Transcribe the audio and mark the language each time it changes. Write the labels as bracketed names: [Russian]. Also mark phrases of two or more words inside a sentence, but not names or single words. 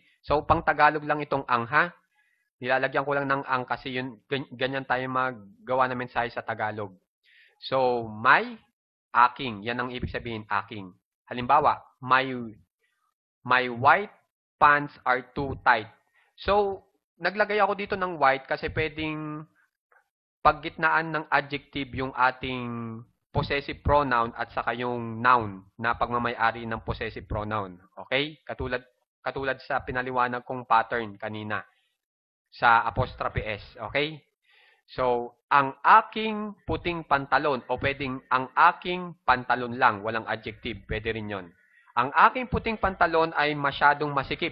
[Filipino] So, pang Tagalog lang itong ang, ha? Nilalagyan ko lang ng ang kasi yun, ganyan tayo maggawa ng mensahe sa Tagalog. So, my, aking. Yan ang ibig sabihin, aking. Halimbawa, [English] my white pants are too tight. [Filipino] So, naglagay ako dito ng white kasi pwedeng paggitnaan ng adjective yung ating [English] possessive pronoun [Filipino] at saka yung noun na pagmamay-ari ng [English] possessive pronoun. [Filipino] Okay? Katulad sa pinaliwanag kong pattern kanina sa [English] apostrophe S. [Filipino] Okay? So, ang aking puting pantalon o pwedeng ang aking pantalon lang, walang adjective, pwede rin yon. Ang aking puting pantalon ay masyadong masikip.